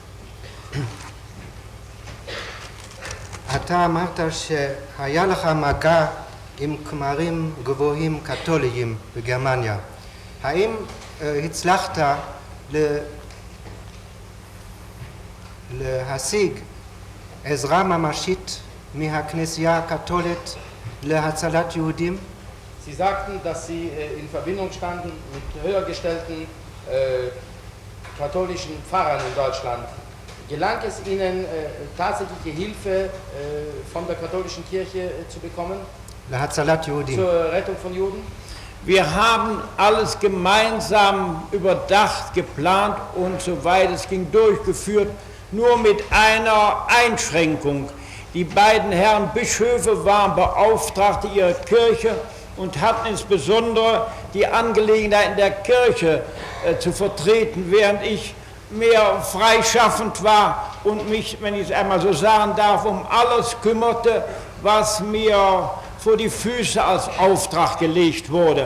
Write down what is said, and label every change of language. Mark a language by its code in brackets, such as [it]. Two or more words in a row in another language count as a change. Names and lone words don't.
[he] אתה אמרת שהיה לך מגע עם כמרים גבוהים קתוליים בגרמניה. האם הצלחת להשיג עזרה ממשית מהכנסייה הקתולית להצלת יהודים? [de] Sie sagten, dass Sie in Verbindung standen mit höher gestellten katholischen Pfarrern in Deutschland. Gelang es Ihnen, tatsächliche Hilfe von der katholischen Kirche zu bekommen? [he] להצלת יהודים. [de] Zur Rettung von Juden? Wir haben alles gemeinsam überdacht, geplant und soweit es ging durchgeführt, nur mit einer Einschränkung. Die beiden Herren Bischöfe waren Beauftragte ihrer Kirche und hatten insbesondere die Angelegenheiten der Kirche zu vertreten, während ich mehr freischaffend war und mich, wenn ich es einmal so sagen darf, um alles kümmerte, was mir vor die Füße als Auftrag gelegt wurde.